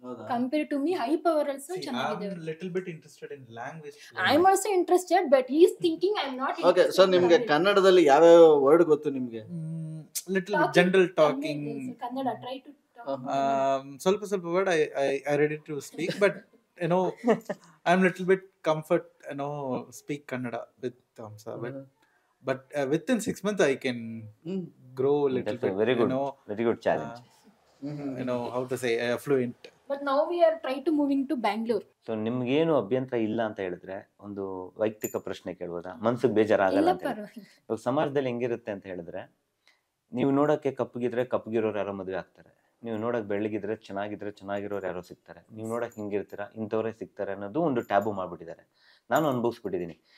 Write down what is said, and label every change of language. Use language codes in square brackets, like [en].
[en] Compared to me, high power also ಚೆನ್ನಾಗಿದೆ. I'm little bit interested in language. I'm also interested, but he is thinking I'm not interested. [kn] Okay, so ನಿಮಗೆ ಕನ್ನಡದಲ್ಲಿ ಯಾವ ಯಾವ word ಗೊತ್ತು ನಿಮಗೆ? [en] Little bit general talking. Kannada, try to talk. ಸ್ವಲ್ಪ word I ready to speak, but you know I'm little bit comfort, you know, speak Kannada with Hamsa. But within 6 months I can grow little bit. Very good, you know, very good challenge. You know how to say fluent. But now we are trying to moving to Bangalore. [kn] So ನಿಮ್ಗೇನು ಅಭ್ಯಂತರ ಇಲ್ಲ ಅಂತ ಹೇಳಿದ್ರೆ ಒಂದು ವೈಯಕ್ತಿಕ ಪ್ರಶ್ನೆ ಕೇಳ್ಬೋದಾ? ಮನ್ಸಿಗೆ ಬೇಜಾರಾಗಲ್ಲ ಅಂತ. ಇವಾಗ ಸಮಾಜದಲ್ಲಿ ಹೆಂಗಿರುತ್ತೆ ಅಂತ ಹೇಳಿದ್ರೆ, ನೀವು ನೋಡಕ್ಕೆ ಕಪ್ಪಗಿದ್ರೆ ಕಪ್ಪಗಿರೋರು ಯಾರೋ ಮದುವೆ ಆಗ್ತಾರೆ, ನೀವು ನೋಡಕ್ ಬೆಳ್ಳಗಿದ್ರೆ ಚೆನ್ನಾಗಿರೋರು ಯಾರೋ ಸಿಗ್ತಾರೆ, ನೀವು ನೋಡಕ್ ಹಿಂಗಿರ್ತೀರಾ ಇಂಥವ್ರೇ ಸಿಗ್ತಾರೆ ಅನ್ನೋದು ಒಂದು ಟ್ಯಾಬು ಮಾಡ್ಬಿಟ್ಟಿದ್ದಾರೆ. ನಾನು ಅನುಭವಿಸ್ಬಿಟ್ಟಿದ್ದೀನಿ.